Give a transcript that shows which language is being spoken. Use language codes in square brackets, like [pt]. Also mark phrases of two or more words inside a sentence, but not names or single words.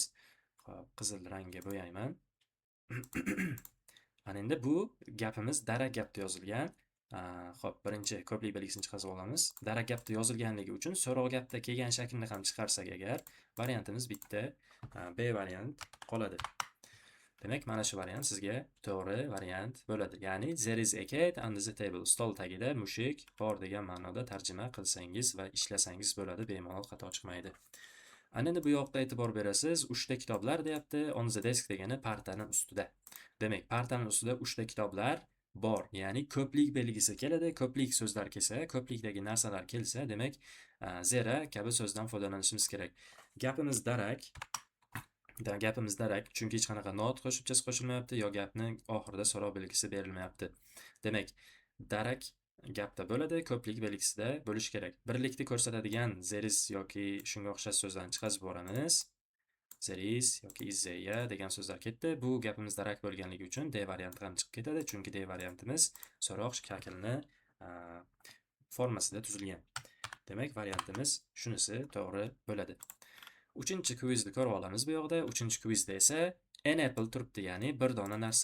[uz] Xo'p, qizil rangga bo'yayman. Ana endi bu gapimiz darak gapda yozilgan. Xo'p, birinchi ko'plik belgisini chiqarib olamiz. Darak gapda yozilganligi uchun so'roq gapda kelgan shaklni ham chiqarsak agar, variantimiz bitta B variant qoladi. Demak, mana shu variant sizga to'g'ri variant bo'ladi. [en] Ya'ni there is a cat under the table. [uz] Stol tagida mushuk bor degan ma'noda tarjima qilsangiz va ishlasangiz bo'ladi, bemalol xato chiqmaydi. Ana endi bu yoqda e'tibor berasiz, 3 ta kitoblar deyapti. [en] On the desk [uz] degani partaning ustida. Demak, partaning ustida 3 ta kitoblar bor. Ya'ni ko'plik belgisi keladi, ko'plik so'zlar kelsa, ko'plikdagi narsalar kelsa, demak, zera kabi so'zdan foydalanishimiz kerak. Gapimiz darak, chunki hech qanaqa not qo'shimchasi qo'shilmayapti yo gapning oxirida so'roq belgisi berilmayapti. Demak, darak gapda bo'ladi, ko'plik belgisida bo'lish kerak. Birlikni ko'rsatadigan [en] there is [uz] yoki shunga o'xshash so'zlarni chiqarib boramiz. [en] There is [uz] yoki [en] is there [uz] degan so'zlar ketdi. Bu gapimiz darak bo'lganligi uchun D varianti ham chiqib ketadi, chunki D variantimiz so'roq shaklini formasida tuzilgan. Demak, variantimiz shunisi to'g'ri bo'ladi. 3-kvizni ko'rib olamiz bu yoqda. 3-kvizda esa [en] an apple [uz] turibdi, ya'ni bir dona narsa.